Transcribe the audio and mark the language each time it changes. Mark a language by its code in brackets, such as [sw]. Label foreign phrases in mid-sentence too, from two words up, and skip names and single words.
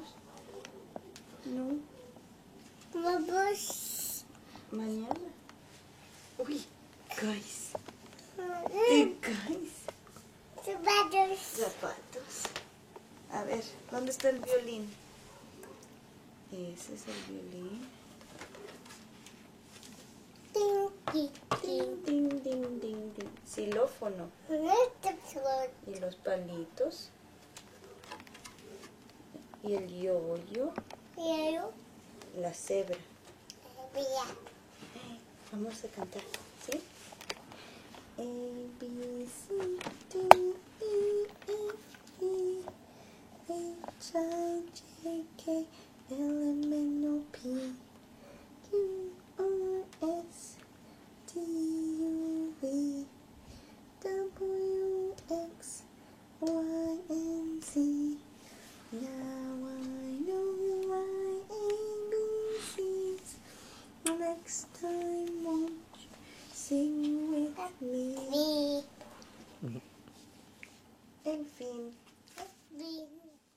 [es] No. Mañana. Uy, caes. Te caes. Zapatos. A ver, ¿dónde está el violín? Ese es el violín. Ding, ding, ding, ding, ding. Xilófono. Y los palitos. Y el yoyo. La cebra. Vamos a cantar, ¿sí? [en] A, B, C, D, E, F, G, H, I, J, K, L, M, N, O, P, Q, R, S, T, U, V, W, X, Y, and Z. Now I know my ABCs. Next time, won't you sing with me? [es] En fin.